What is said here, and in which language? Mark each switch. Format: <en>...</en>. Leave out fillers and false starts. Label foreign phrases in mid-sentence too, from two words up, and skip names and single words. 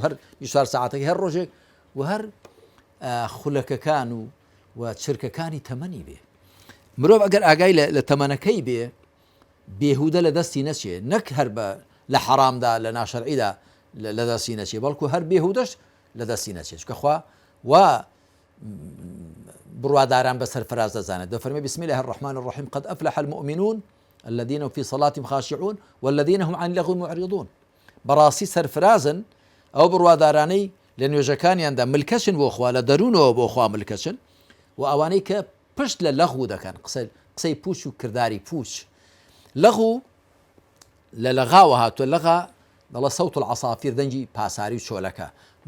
<ckb>هەر 24 ساعاتەکەی هەر ڕۆژێک و هەر خولەکەکان و چرکەکانی تەمەنی بێ مرۆڤ ئەگەر ئاگای لە تەمەنەکەی بێ بێهودە لە دەستی نەچێ نەک هەر بە لە حەرامدا لە ناشەرعیدا لە دەستی نەچێ بەڵکو هەر بێهودەش لە دەستی نەچێت کە خوا و بڕواداران بەسەر فراز دەزانێت دەفەرمێ</ckb> <ar>بسم الله الرحمن الرحيم قد أفلح المؤمنون الذين هم في صلاتهم خاشعون والذين هم عن اللغو معرضون</ar> <ckb>بەڕاستی سەرفرازن ئەو بڕوادارانەی لە نوێژەکانیاندا ملکەچن بۆ خوا لە دەروونەوە بۆ خوا ملکەچن و ئەوانەی کە پشت لە لەغو دەکەن قسەی پوچ و کردداری پوچ لەغو لە لەغاوە هاتووە لەغا دەڵە</ckb> <ar>سەوت العەسافیر</ar> <ckb>دەنگی پاساری و چۆلەکە بۆ</ckb>